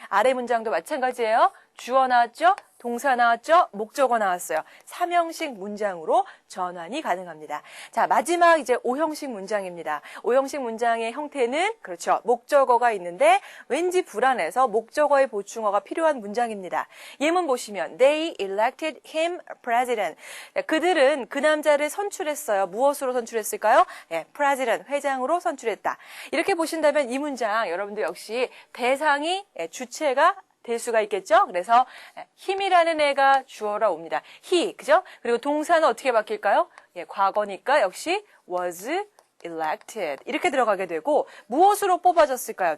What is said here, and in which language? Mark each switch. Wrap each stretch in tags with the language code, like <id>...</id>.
<ko>아래 문장도 마찬가지예요. 주어 나왔죠? 동사 나왔죠? 목적어 나왔어요. 3형식 문장으로 전환이 가능합니다. 자, 마지막 이제 5형식 문장입니다. 5형식 문장의 형태는 그렇죠. 목적어가 있는데 왠지 불안해서 목적어의 보충어가 필요한 문장입니다. 예문 보시면</ko> <en>They elected him president.</en> <ko>그들은 그 남자를 선출했어요. 무엇으로 선출했을까요? president, 회장으로 선출했다. 이렇게 보신다면 이 문장 여러분들 역시 대상이 주체가 될 수가 있겠죠? 그래서 힘이라는 애가 주어라 옵니다. he, 그죠? 그리고 동사는 어떻게 바뀔까요? 과거니까 역시 was elected 이렇게 들어가게 되고 무엇으로 뽑아졌을까요?</ko>